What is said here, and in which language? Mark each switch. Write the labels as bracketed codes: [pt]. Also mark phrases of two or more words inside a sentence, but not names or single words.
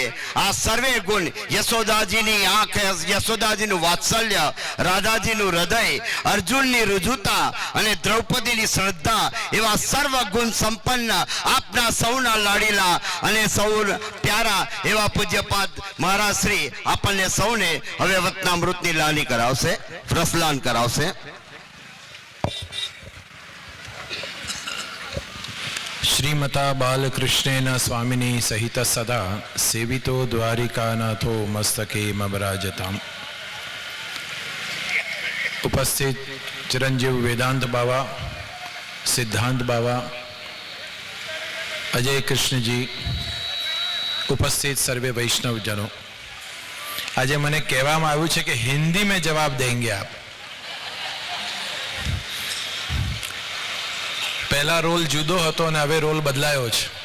[gu] આ સર્વે ગુણ યશોદાજીની આંખ યશોદાજીનું વાત્સલ્ય રાધાજીનું હૃદય અર્જુનની રુજુતા અને દ્રૌપદીની શ્રદ્ધા એવા સર્વ ગુણ સંપન્ન આપના સૌના લાડીલા અને સૌ પ્યારા એવા પૂજ્યપાદ મહારાજ શ્રી આપણને સૌને હવે વચનામૃતની લાની કરાવશે રસલાન કરાવશે। [sa] श्रीमता बालकृष्णेन स्वामिनी सहित सदा सेवितो द्वारिकानाथो मस्तके मबराजताम। [hi] उपस्थित चिरंजीव वेदांत बाबा, सिद्धांत बाबा, अजय कृष्ण जी, उपस्थित सर्वे वैष्णव जनों, [gu] આજ મને કહેવામાં આવ્યું છે [hi] कि हिंदी में जवाब देंगे आप। [gu] પહેલા રોલ જુદો હતો ને હવે રોલ બદલાયો છે।